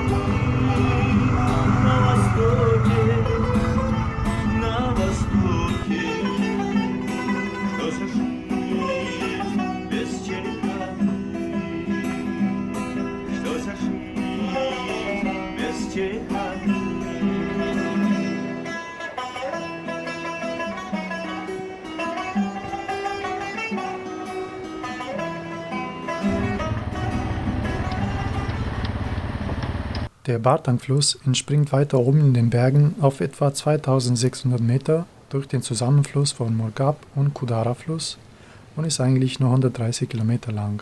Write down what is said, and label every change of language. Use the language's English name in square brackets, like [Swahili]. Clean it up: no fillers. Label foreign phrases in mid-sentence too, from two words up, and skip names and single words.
[Russian] На востоке, что за жизнь без черепахи, что за жизнь без черепахи. [German] Der Batang-Fluss entspringt weiter oben in den Bergen auf etwa 2600 Meter durch den Zusammenfluss von Morghab und Kudara-Fluss und ist eigentlich nur 130 Kilometer lang.